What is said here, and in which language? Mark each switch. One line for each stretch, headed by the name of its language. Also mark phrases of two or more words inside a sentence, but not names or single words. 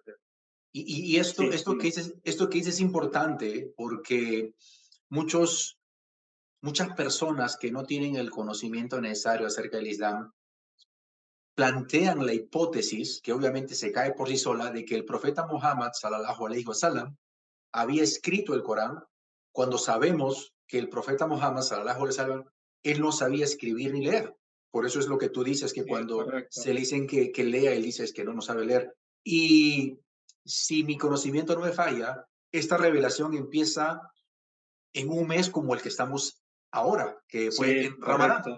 Spanish: Y esto, esto que dices es importante porque muchas personas que no tienen el conocimiento necesario acerca del Islam plantean la hipótesis, que obviamente se cae por sí sola, de que el profeta Muhammad,
Arabic: صلى الله عليه وسلم,
Spanish: había escrito el Corán, cuando sabemos que el profeta Muhammad,
Arabic: صلى الله عليه وسلم,
Spanish: él no sabía escribir ni leer. Por eso es lo que tú dices, que cuando se le dicen que lea, él dice que no sabe leer. Y si mi conocimiento no me falla, esta revelación empieza en un mes como el que estamos ahora, que fue en Ramadán.